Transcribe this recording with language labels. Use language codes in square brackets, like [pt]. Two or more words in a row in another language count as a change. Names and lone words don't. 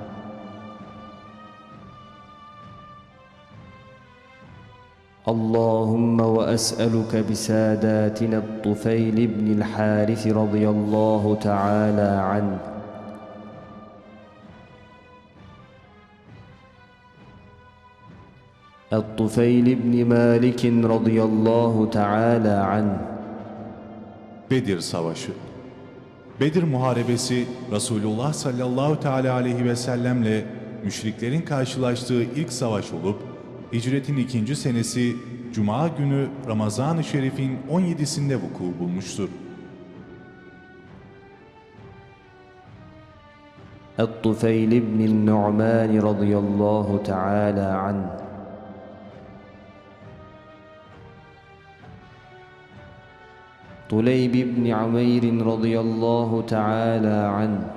[ar] اللهم وأسألك بساداتنا الطفيل بن الحارث رضي الله تعالى عنه، الطفيل بن مالك رضي الله تعالى عنه. [tr] Bedir Savaşı. Bedir Muharebesi Resulullah [ar] صلى الله تعالى عليه وسلم [tr] müşriklerin karşılaştığı ilk savaş olup hicretin 2. senesi Cuma günü Ramazan-ı Şerif'in 17'sinde vuku bulmuştur. [ar] الطفيل بن النعمان رضي الله تعالى عنه. طليب بن عمير رضي الله تعالى عنه.